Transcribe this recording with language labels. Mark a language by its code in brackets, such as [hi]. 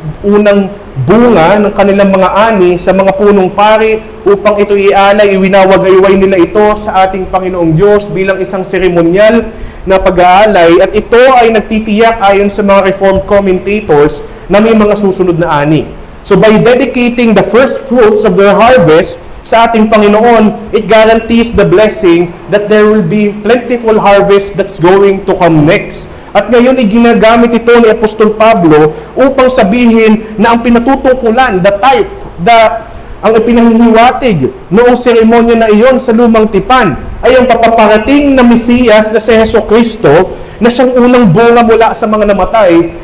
[tl] unang bunga ng kanilang mga ani sa mga punong pari upang ito ialay, iwinawagayway nila ito sa ating Panginoong Diyos bilang isang seremonyal na pag-aalay, at ito ay nagtitiyak ayon sa mga Reformed commentators na may mga susunod na ani. [en] So by dedicating the first fruits of their harvest sa ating Panginoon, it guarantees the blessing that there will be plentiful harvest that's going to come next. [tl] At ngayon, ginagamit ito ni Apostol Pablo upang sabihin na ang pinatutungkulan, the type, ang ipinanghihiwatig noong seremonya na iyon sa lumang tipan ay ang papaparating na Mesiyas na si Hesukristo, na siyang unang bunga mula sa mga namatay.